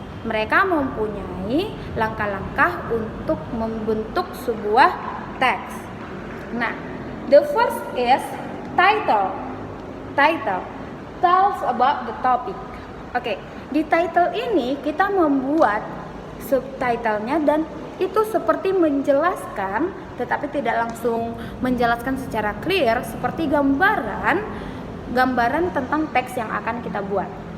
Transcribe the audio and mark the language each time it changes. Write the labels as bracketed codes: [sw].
[id] Mereka mempunyai langkah-langkah untuk membentuk sebuah teks. [en] Nah, the first is title. Title tells about the topic. [id] Oke, di title ini kita membuat subtitlenya dan itu seperti menjelaskan, tetapi tidak langsung menjelaskan secara clear, seperti gambaran tentang teks yang akan kita buat.